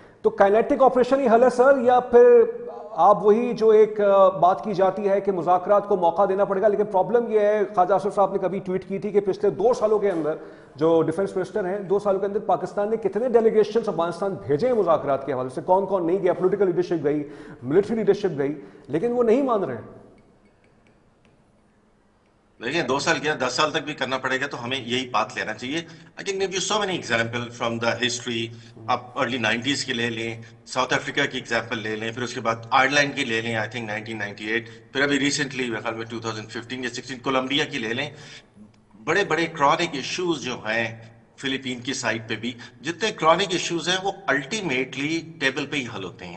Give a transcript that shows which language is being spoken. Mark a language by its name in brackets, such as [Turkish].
[Urdu] تو kinetic operation ہی حل ہے سر یا پھر آپ وہی جو ایک بات کی جاتی ہے کہ مذاکرات کو موقع دینا پڑے گا لیکن پرابلم یہ ہے خواجہ اشرف صاحب نے کبھی ٹویٹ کی تھی کہ پچھلے 2 سالوں کے اندر جو ڈیفنس منسٹر ہیں 2 سالوں کے اندر پاکستان نے کتنے ڈیلیگیشنز افغانستان بھیجے ہیں مذاکرات کے حوالے سے کون کون نہیں گیا. پولیٹیکل لیڈرشپ گئی ملٹری لیڈرشپ گئی لیکن وہ نہیں مان رہے. دیکھیں 2 سال کیا 10 سال تک بھی کرنا پڑے گا تو ہمیں یہی بات لینا چاہیے. [English] I can give you so many example from the history. [Urdu] آپ ارلی 90s کی لے لیں ساؤتھ افریقہ کی ایگزامپل لے لیں پھر اس کے بعد آئرلینڈ کی لے لیں [English] I think [Urdu] 1998 پھر ابھی ریسنٹلی میرے خیال میں 2015 یا 16 کولمبیا کی لے لیں. بڑے بڑے کرونک ایشوز جو ہیں فلپین کی سائڈ پہ بھی جتنے کرونک ایشوز ہیں وہ الٹیمیٹلی ٹیبل پہ ہی حل ہوتے ہیں.